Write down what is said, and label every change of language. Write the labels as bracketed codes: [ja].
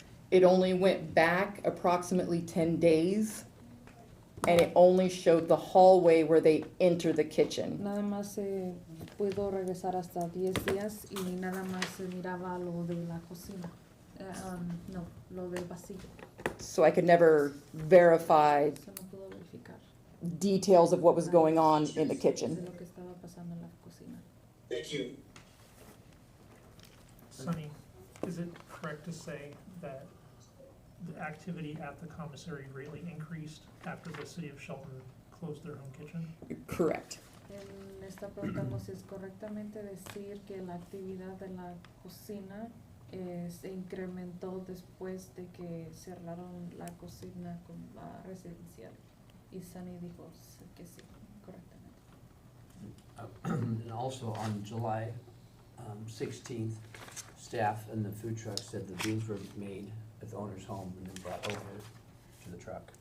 [en] It only went back approximately 10 days, and it only showed the hallway where they enter the kitchen. [es] Nada más puedo regresar hasta 10 días y nada más se miraba lo de la cocina. No, lo del pasillo. [en] So I could never verify [es] Eso no puedo verificar. [en] details of what was going on in the [es] De [en] kitchen. [es] lo que estaba pasando en la cocina. [en] Thank you. Sunny, is it correct to say that the activity at the commissary greatly increased after the city of Shelton closed their home kitchen? Correct. [es] Él está preguntando si es correctamente decir que la actividad de la cocina se incrementó después de que cerraron la cocina con la residencial. Y Sunny dijo que sí, correctamente. [en] And also on July 16th, staff and the food truck said the beans were made at the owner's home and then brought over to the truck.